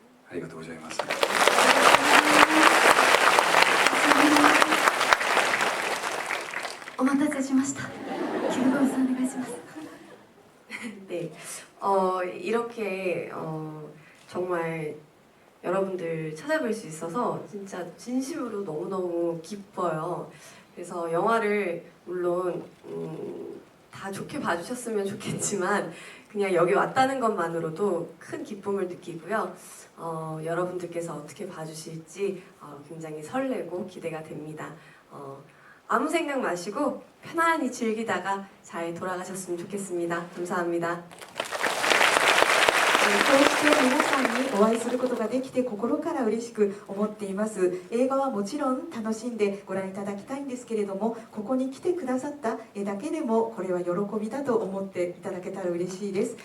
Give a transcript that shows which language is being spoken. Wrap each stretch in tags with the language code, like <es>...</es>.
<ja>ありがとうございます。お待たせしました。キムゴンさんお願いします。</ja> <ko>네, 이렇게 정말 여러분들 찾아뵐 수 있어서 진짜 진심으로 너무너무 기뻐요. 그래서 영화를 물론 다 좋게 봐주셨으면 좋겠지만 그냥 여기 왔다는 것만으로도 큰 기쁨을 느끼고요. 여러분들께서 어떻게 봐주실지 굉장히 설레고 기대가 됩니다. 아무 생각 마시고 편안히 즐기다가 잘 돌아가셨으면 좋겠습니다. 감사합니다.</ko> <ja>こうして皆さんにお会いすることができて心から嬉しく思っています。映画はもちろん楽しんでご覧いただきたいんですけれども、ここに来てくださっただけでもこれは喜びだと思っていただけたら嬉しいです。</ja>